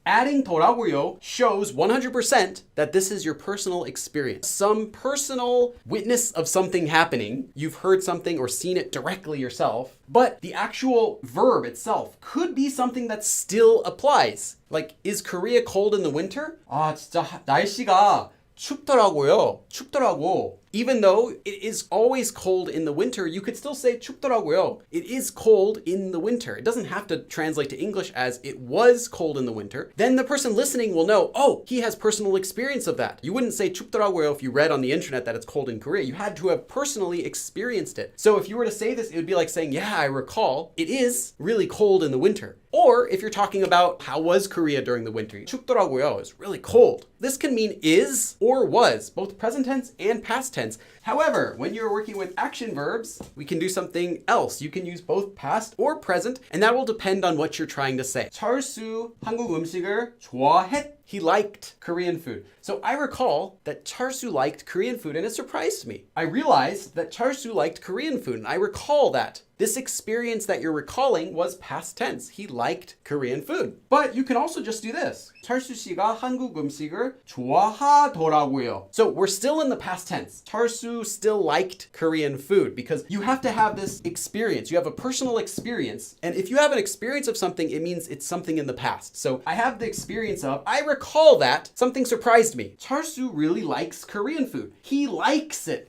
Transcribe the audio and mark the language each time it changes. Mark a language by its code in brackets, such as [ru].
[en] Adding 더라고요 shows 100% that this is your personal experience. Some personal witness of something happening. You've heard something or seen it directly yourself, but the actual verb itself could be something that still applies. Like, is Korea cold in the winter? [ko] 진짜 날씨가 춥더라고요. 춥더라고. [en] Even though it is always cold in the winter, you could still say 춥더라고요. It is cold in the winter. It doesn't have to translate to English as it was cold in the winter. Then the person listening will know, oh, he has personal experience of that. You wouldn't say 춥더라고요 if you read on the internet that it's cold in Korea. You had to have personally experienced it. So if you were to say this, it would be like saying, yeah, I recall it is really cold in the winter. Or if you're talking about how was Korea during the winter, 춥더라고요 is really cold. This can mean is or was, both present tense and past tense. However, when you're working with action verbs, we can do something else. You can use both past or present, and that will depend on what you're trying to say. [ko] 철수 한국 음식을 좋아했. [en] He liked Korean food. So I recall that Charsu liked Korean food, and it surprised me. I realized that Charsu liked Korean food, and I recall that. This experience that you're recalling was past tense. He liked Korean food. But you can also just do this. [ko] 철수 씨가 한국 음식을 좋아하더라고요. [en] So we're still in the past tense. 철수 still liked Korean food because you have to have this experience. You have a personal experience. And if you have an experience of something, it means it's something in the past. So I have the experience of, I recall that something surprised me. Charsu really likes Korean food. He likes it.